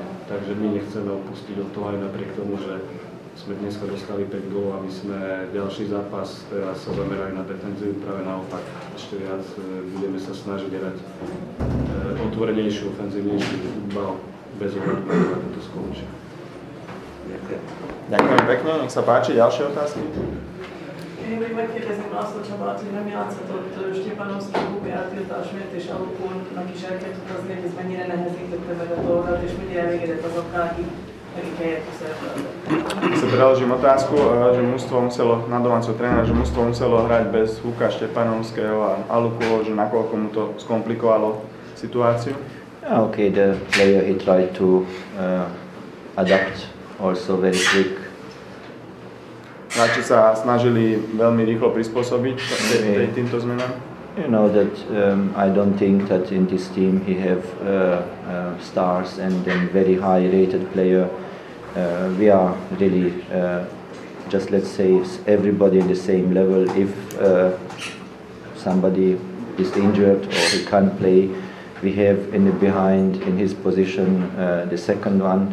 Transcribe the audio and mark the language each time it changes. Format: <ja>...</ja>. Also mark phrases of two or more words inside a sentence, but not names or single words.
<sk>Takže my nechceme opustiť od toho aj napriek tomu, že sme dneska dostali 5 gólov, aby sme ďalší zápas teraz sa zamerali na defenzívu, práve naopak ešte viac budeme sa snažiť hrať otvorenejší, ofenzívnejší futbal bez ohľadu na to, ako to skončí. Ďakujem pekne, nech sa páči, ďalšie otázky.</sk> <hu>Én még megkérdezném azt a Csabát, hogy nem játszott Stepanovszky, Bubját, Tiltás miért és Alukónak is el kell utazni, hogy ez mennyire nehezítette meg a dolgot, és mennyire elégedett azokkal, akik helyet szerepeltek.</hu> <sk>Si preložím otázku, že mužstvo muselo, na domáceho trénera, že mužstvo muselo hrať bez Huka, Štepanovského a Alukova, že nakoľko mu to skomplikovalo situáciu.</sk> <en>Okay, the player he tried to adapt also very quick.</en> <sk>Hráči sa snažili veľmi rýchlo prispôsobiť týmto zmenám.</sk> <en>You know that I don't think that in this team he have stars and then very high rated player. We are really just let's say everybody in the same level. If somebody is injured or he can't play, we have in the behind in his position the second one.</en>